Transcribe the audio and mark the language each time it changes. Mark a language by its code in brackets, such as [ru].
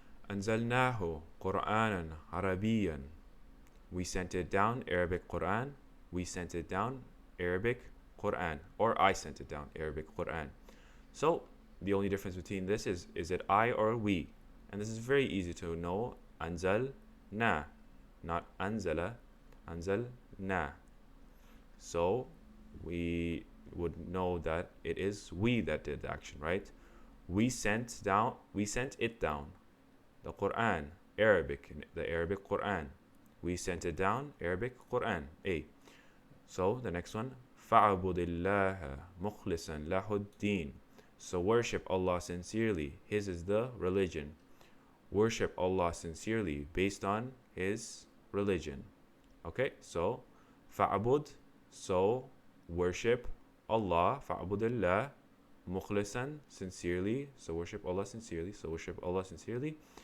[ar] أنزلناه قرآنا عربيا. [en] We sent it down, Arabic Qur'an. We sent it down, Arabic Qur'an. Or I sent it down, Arabic Qur'an. So the only difference between this is it I or we? And this is very easy to know. [ar] أنزلنا, [en] not [ar] أنزل, أنزلنا. [en] So we would know that it is we that did the action, right? We sent it down. The Quran, Arabic, the Arabic Quran. We sent it down, Arabic Quran, A. So the next one, [ar] فَعْبُدِ اللَّهَ مُخْلِصًا لَهُ الدِّينَ. [en] So worship Allah sincerely. His is the religion. Worship Allah sincerely based on His religion. Okay, so فَعْبُد, so worship Allah, fa'budillah, mukhlisan, sincerely, so worship Allah sincerely, so worship Allah sincerely.